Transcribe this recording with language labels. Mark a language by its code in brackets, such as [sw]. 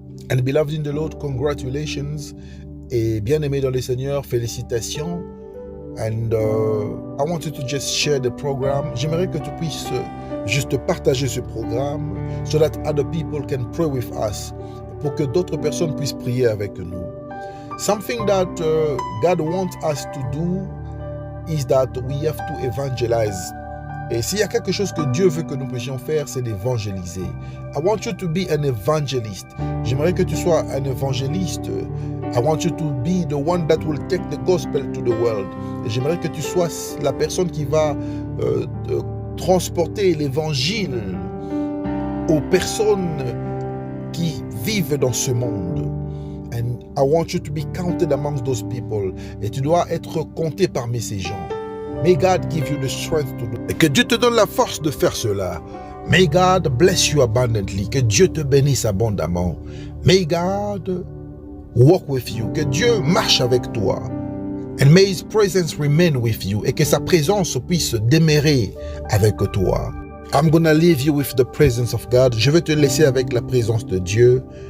[en] And beloved in the Lord, congratulations. [fr] Et bien-aimés dans le Seigneur, félicitations. [en] And I want you to just share the program. [fr] J'aimerais que tu puisses juste partager ce programme [en] so that other people can pray with us, [fr] pour que d'autres personnes puissent prier avec nous. [en] Something that God wants us to do is that we have to evangelize. [fr] Et s'il y a quelque chose que Dieu veut que nous puissions faire, c'est d'évangéliser. [en] I want you to be an evangelist. [fr] J'aimerais que tu sois un évangéliste. [en] I want you to be the one that will take the gospel to the world. [fr] Et j'aimerais que tu sois la personne qui va transporter l'évangile aux personnes qui vivent dans ce monde. [en] And I want you to be counted amongst those people. [fr] Et tu dois être compté parmi ces gens. [en] May God give you the strength to do. [fr] Et que Dieu te donne la force de faire cela. [en] May God bless you abundantly. [fr] Que Dieu te bénisse abondamment. [en] May God walk with you. [fr] Que Dieu marche avec toi. [en] And may His presence remain with you. [fr] Et que sa présence puisse demeurer avec toi. [en] I'm gonna leave you with the presence of God. [fr] Je vais te laisser avec la présence de Dieu.